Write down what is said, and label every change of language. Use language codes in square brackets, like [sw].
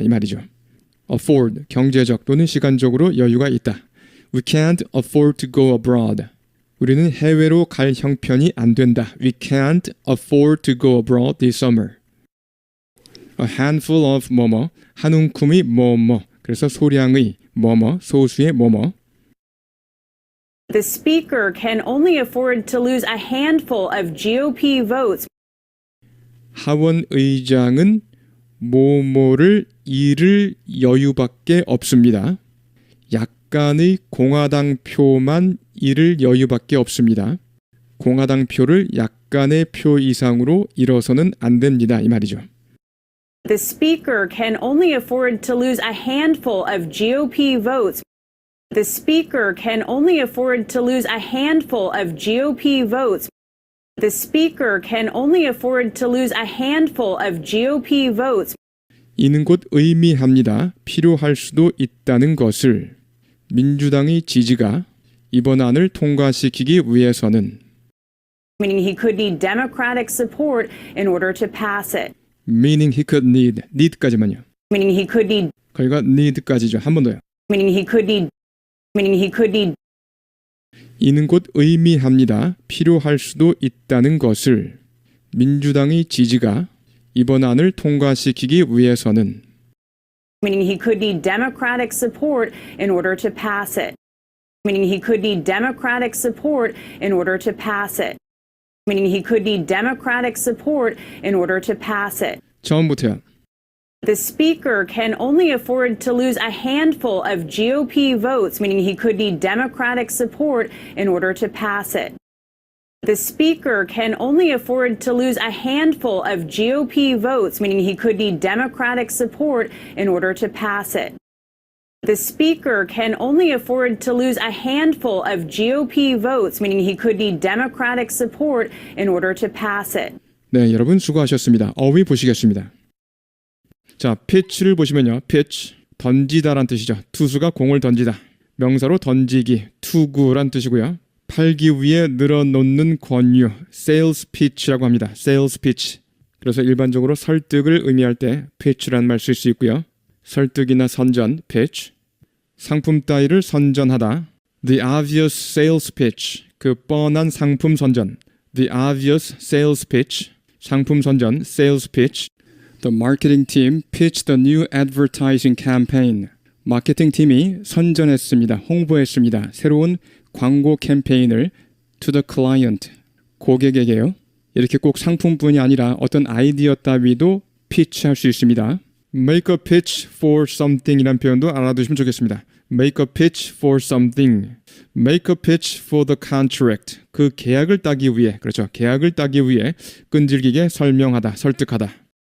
[ko] 이 말이죠. [en] afford, [ko] 경제적 또는 시간적으로 여유가 있다. [en] We can't afford to go abroad. [ko] 우리는 해외로 갈 형편이 안 된다. [en] We can't afford to go abroad this summer. A handful of [ko] 뭐뭐, 한 움큼의 뭐뭐, 그래서 소량의 뭐뭐, 소수의 뭐뭐. [en] The speaker can only afford to lose a handful of GOP votes. [ko] 하원 의장은 뭐뭐를 잃을 여유밖에 없습니다. 약간의 공화당 표만 잃을 여유밖에 없습니다. 공화당 표를 약간의 표 이상으로 잃어서는 안 됩니다. 이 말이죠. [en] The speaker can only afford to lose a handful of GOP votes. The speaker can only afford to lose a handful of GOP votes. The speaker can only afford to lose a handful of GOP votes. [ko] 이는 곧 의미합니다. 필요할 수도 있다는 것을. 민주당의 지지가 이번 안을 통과시키기 위해서는 [en] Meaning he could need Democratic support in order to pass it. meaning he could need까지만요. Meaning he could need [ko] 거기가 need까지죠. 한 번 더요. [en] meaning he could need [ko] 이는 곧 의미합니다. 필요할 수도 있다는 것을. 민주당의 지지가 이번 안을 통과시키기 위해서는 [en] meaning he could need Democratic support in order to pass it. Meaning he could need Democratic support in order to pass it. Meaning he could need Democratic support in order to pass it. [ko] 처음부터요. [en] The speaker can only afford to lose a handful of GOP votes, meaning he could need Democratic support in order to pass it. The speaker can only afford to lose a handful of GOP votes, meaning he could need Democratic support in order to pass it. The speaker can only afford to lose a handful of GOP votes, meaning he could need Democratic support in order to pass it. [ko] 네, 여러분 수고하셨습니다. 어휘 보시겠습니다. 자, pitch를 보시면요. pitch, 던지다란 뜻이죠. 투수가 공을 던지다. 명사로 던지기, 투구란 뜻이고요. 팔기 위해 늘어놓는 권유, sales pitch라고 합니다. [en] sales pitch. [ko] 그래서 일반적으로 설득을 의미할 때 pitch란 말 쓸 수 있고요. 설득이나 선전, pitch. 상품 따위를 선전하다. [en] The obvious sales pitch. [ko] 그 뻔한 상품 선전. [en] The obvious sales pitch. [ko] 상품 선전, sales pitch. [en] The marketing team pitched the new advertising campaign. [ko] 마케팅 팀이 선전했습니다. 홍보했습니다. 새로운 광고 캠페인을 [en] to the client. [ko] 고객에게요. 이렇게 꼭 상품뿐이 아니라 어떤 아이디어 따위도 피치할 수 있습니다. [en] Make a pitch for something [ko] 이라는 표현도 알아두시면 좋겠습니다. [en] Make a pitch for something. Make a pitch for the contract. [ko] 그 계약을 따기 위해, 그렇죠. 계약을 따기 위해 끈질기게 설명하다, 설득하다.